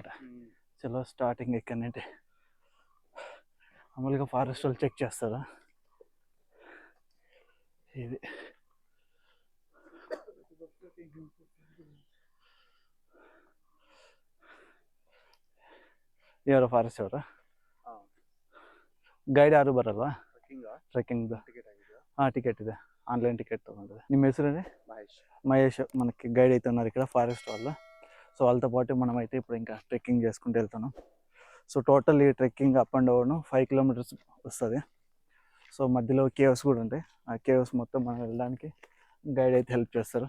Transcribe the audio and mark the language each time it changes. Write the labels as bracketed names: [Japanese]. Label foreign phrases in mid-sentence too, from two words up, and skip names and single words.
[Telugu] చలో స్టార్టింగ్ ఇక్కడ నుండి. మామూలుగా ఫారెస్ట్ వాళ్ళు చెక్ చేస్తారా ఇది. [Kannada] ఎవರ ಫಾರೆಸ್ಟ್ ಅವರ ಗೈಡ್ ಯಾರು ಬರಲ್ವಾ ಟ್ರೆಕ್ಕಿಂಗ್ದು? ಹಾಂ, ಟಿಕೆಟ್ ಇದೆ, [English] online ticket [Kannada] ತೊಗೊಂಡಿದೆ. ನಿಮ್ಮ ಹೆಸರೇನೆ? [Telugu] మహేష్. మనకి గైడ్ అయితే ఉన్నారు ఇక్కడ ఫారెస్ట్ వాళ్ళు. సో వాళ్ళతో పాటు మనం అయితే ఇప్పుడు ఇంకా ట్రెక్కింగ్ చేసుకుంటూ వెళ్తున్నాం. సో టోటల్ ఈ ట్రెక్కింగ్ [English] up and down [Telugu] 5 కిలోమీటర్స్ వస్తుంది. సో మధ్యలో కేవ్స్ కూడా ఉంటాయి. ఆ కేవ్స్ మొత్తం మనం వెళ్ళడానికి గైడ్ అయితే హెల్ప్ చేస్తారు.